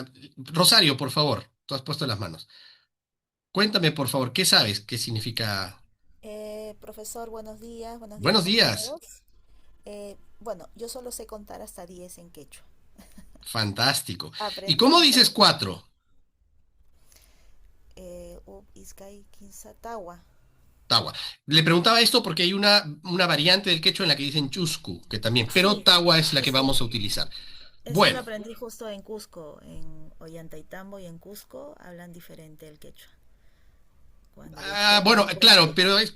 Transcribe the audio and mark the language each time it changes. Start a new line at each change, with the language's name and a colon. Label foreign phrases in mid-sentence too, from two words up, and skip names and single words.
Spanish: Rosario, por favor, tú has puesto las manos. Cuéntame, por favor, ¿qué sabes qué significa? Profesor, buenos días Buenos con días. todos. Bueno, yo solo sé contar hasta 10 en quechua. Fantástico. ¿Y Aprendí cómo hasta dices ahí. cuatro?
Quechua: Iskay, Tawa. Tawa.
Spanish: Le preguntaba esto porque hay una variante del quechua en la que dicen chuscu, que también, pero Sí, Tawa es la sí, que sí. vamos a utilizar. Eso lo Bueno, aprendí justo en Cusco, en Ollantaytambo y en Cusco hablan diferente el quechua. Cuando yo estuve bueno, en claro, clase.